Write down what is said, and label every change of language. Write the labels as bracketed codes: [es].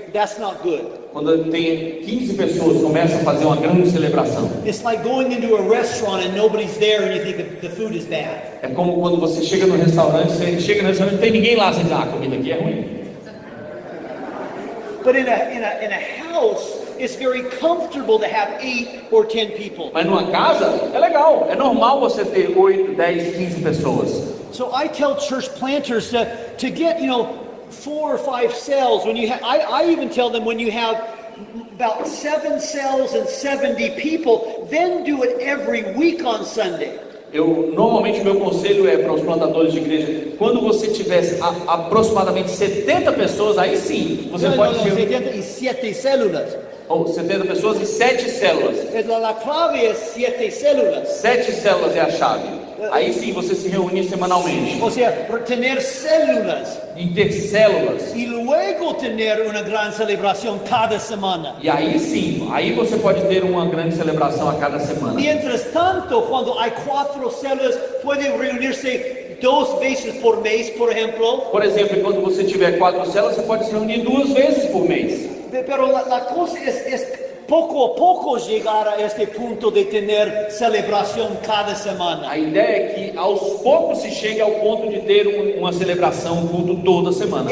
[en] That's not good. [pt] Quando tem 15 pessoas, começa a fazer uma grande celebração. [en] It's like going into a restaurant and nobody's there and you think the food is bad. [pt] É como quando você chega no restaurante, não tem ninguém lá, você diz, a comida aqui é ruim. [en] But in a house, it's very comfortable to have 8 or 10 people. [pt] Mas numa casa é legal, é normal você ter 8, 10, 15 pessoas. [en] So I tell church planters to get 4 or 5 cells. When you I even tell them when you have about 7 cells and 70 people, then do it every week on Sunday. [pt] Normalmente o meu conselho é para os plantadores de igreja, quando você tiver aproximadamente 70 pessoas, aí sim, você pode ter 77 células. ou 70 pessoas e 7 células. [es] La clave é 7 células. [pt] 7 células é a chave. Aí sim você se reúne semanalmente. [es] O sea, tener células. [pt] E ter células. [es] Y luego tener una gran celebración cada semana. [pt] E aí sim, aí você pode ter uma grande celebração a cada semana. [es] Mientras tanto, cuando hay 4 células, pueden reunirse 2 veces por mês, por ejemplo. [pt] Por exemplo, quando você tiver 4 células, você pode se reunir 2 vezes por mês. [es] Pero la cosa es poco a poco llegar a este punto de tener celebración cada semana. [pt] A ideia é que aos poucos se chegue ao ponto de ter uma celebração, um culto toda semana.